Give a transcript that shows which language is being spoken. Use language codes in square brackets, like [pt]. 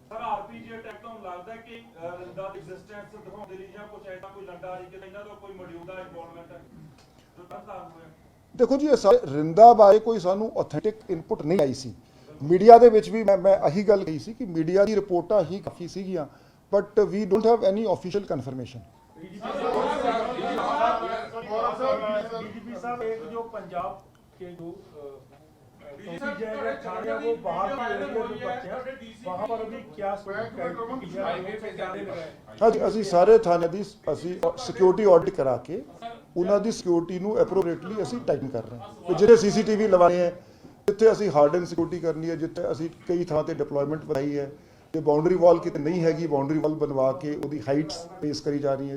[pa] Sir RPG attack ਤੋਂ ਲੱਗਦਾ ਕਿ ਰਿੰਦਾ ਦੀ ਐਗਜ਼ਿਸਟੈਂਸ ਦਿਖਾਉਂਦੇ ਲਈ ਜਾਂ ਕੁਝ ਐਸਾ ਕੋਈ ਲੰਡਾ ਨਹੀਂ ਕਿ ਇਹਨਾਂ ਦਾ ਕੋਈ ਮੌਜੂਦਾ ਇਨਵੋਲਵਮੈਂਟ ਹੈ ਜੋ ਤਾਂ ਹੋਇਆ। ਦੇਖੋ ਜੀ, ਇਹ ਸਾਰੇ ਰਿੰਦਾ ਬਾਰੇ ਕੋਈ ਸਾਨੂੰ ਆਥੈਂਟਿਕ ਇਨਪੁਟ ਨਹੀਂ ਆਈ ਸੀ। ਮੀਡੀਆ ਦੇ ਵਿੱਚ ਵੀ ਮੈਂ ਇਹੀ ਗੱਲ ਕਹੀ ਸੀ ਕਿ ਮੀਡੀਆ ਦੀ ਰਿਪੋਰਟਾਂ ਹੀ ਕਾਫੀ ਸੀਗੀਆਂ, [en] But we don't have any official confirmation. [hi] DGP साहब एक जो पंजाब के जो थाने वो बाहर के एरिया जो बच्चे हैं वहाँ पर अभी क्या [pa] ਹਾਂਜੀ, ਅਸੀਂ ਸਾਰੇ ਥਾਣੇ ਦੀ ਅਸੀਂ ਸਿਕਿਉਰਿਟੀ ਆਡਿਟ ਕਰਾ ਕੇ ਉਹਨਾਂ ਦੀ ਸਿਕਿਉਰਿਟੀ ਨੂੰ ਐਪਰੋਪ੍ਰੀਏਟਲੀ ਅਸੀਂ ਟਾਈਟਨ ਕਰ ਰਹੇ ਹਾਂ। ਤੇ ਜਿਹੜੇ ਸੀਸੀਟੀਵੀ ਲਵਾਏ ਹੈ, ਜਿੱਥੇ ਅਸੀਂ ਹਾਰਡਨ ਸਿਕਿਉਰਿਟੀ ਕਰਨੀ ਹੈ, ਜਿੱਥੇ ਅਸੀਂ ਕਈ ਥਾਂ ਤੇ ਡਿਪਲੋਇਮੈਂਟ ਵਧਾਈ ਹੈ, ਤੇ ਬਾਉਂਡਰੀ ਵਾਲ ਕਿਤੇ ਨਹੀਂ ਹੈਗੀ, ਬਾਉਂਡਰੀ ਵਾਲ ਬਣਵਾ ਕੇ ਉਹਦੀ ਹਾਈਟਸ ਪੇਸ ਕਰੀ ਜਾ ਰਹੀ ਹੈ।